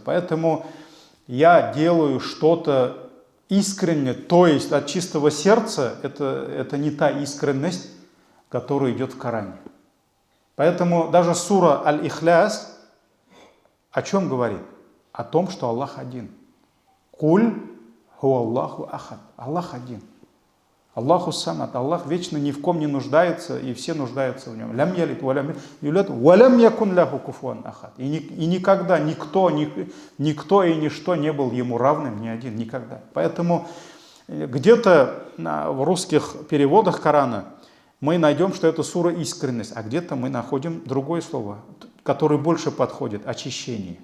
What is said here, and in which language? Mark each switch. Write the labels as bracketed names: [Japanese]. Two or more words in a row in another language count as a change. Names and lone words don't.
[Russian] Поэтому я делаю что-то искренне, то есть от чистого сердца, это не та искренность, которая идет в Коране. Поэтому даже сура Аль-Ихляс о чем говорит? О том, что Аллах один. [Arabic] قل هو الله أحد. Аллах один. الله الصمد. [Russian] Аллах вечно ни в ком не нуждается, и все нуждаются в нем. [Arabic] لم يلد ولم يولد ولم يكن له كفوا أحد. [Russian] И никогда никто и ничто не был ему равным, ни один, никогда. Поэтому где-то в русских переводах Корана мы найдем, что это сура искренность, а где-то мы находим другое слово, которое больше подходит – очищение.